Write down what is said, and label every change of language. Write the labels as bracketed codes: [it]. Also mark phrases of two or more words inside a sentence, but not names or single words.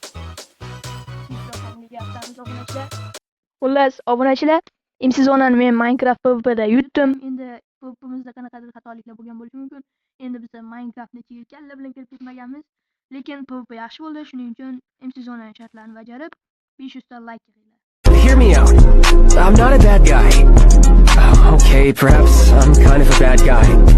[uz] Xullas obunachilar, imtizonani men Minecraft PvP'da yutdim. Endi PvP'mizda qanaqadir xatoliklar bo'lgan bo'lishi mumkin. Endi biz Minecraftni ichiga kalla bilan kirib ketmaganmiz. Lekin PvP yaxshi bo'ldi. Shuning uchun imtizonaning shartlarini bajarib 500 ta like qilinglar. [en] Hear me out. I'm not a bad guy. Okay, perhaps I'm kind of a bad guy.